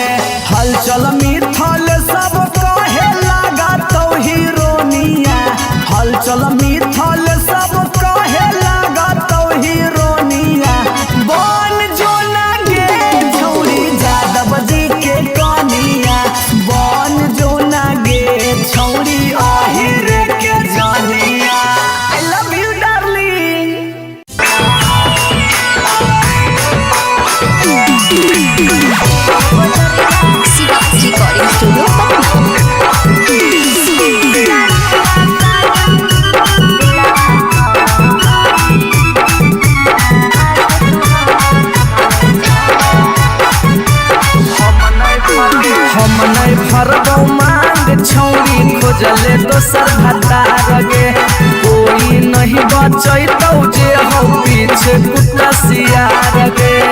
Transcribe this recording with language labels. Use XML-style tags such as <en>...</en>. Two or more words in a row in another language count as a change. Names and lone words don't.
<anp>हलचल मिथल सब कहे लगा तो हीरोनिया हलचल मिथल सब कहे लगा तो हीरोनिया बन जो ना गे छौड़ी जादव जी के कनिया बन जो ना गे छौड़ी आहिर के जानिया</anp> <en>I love you darling</en> <anp>शिवाज रिकॉर्डिंग स्टूडियो पटना। हम नहीं फरबौ मांग छौरी खोजले दोसर भतार गे कोई नहीं बचैतौ जे हो पीछे कुत्ता सियार गे</anp>